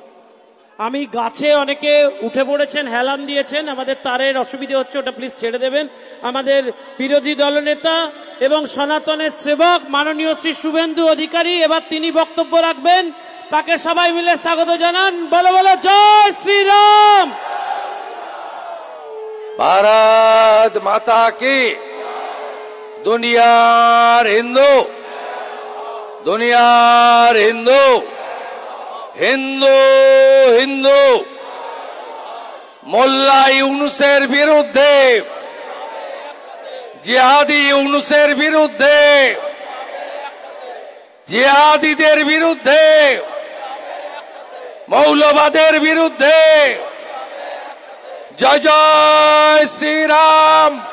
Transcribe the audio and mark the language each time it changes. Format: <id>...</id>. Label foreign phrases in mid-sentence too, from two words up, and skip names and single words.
<bn>আমি গাছে অনেকে উঠে পড়েছেন, হেলান দিয়েছেন, আমাদের তারের অসুবিধে হচ্ছে, ওটা প্লিজ ছেড়ে দেবেন। আমাদের বিরোধী দলনেতা এবং সনাতনের সেবক মাননীয় শ্রী শুভেন্দু অধিকারী এবার তিনি বক্তব্য রাখবেন, তাকে সবাই মিলে স্বাগত জানান। বলো বলো জয় শ্রীরাম।</bn> <hi>भारत माता की,</hi> <bn>দুনিয়ার হিন্দু, দুনিয়ার হিন্দু, হিন্দু হিন্দু মোল্লা ইউনুসের বিরুদ্ধে, জিহাদি ইউনুসের বিরুদ্ধে, জিহাদিদের বিরুদ্ধে, মৌলবাদের বিরুদ্ধে জয় জয় শ্রীরাম।</bn>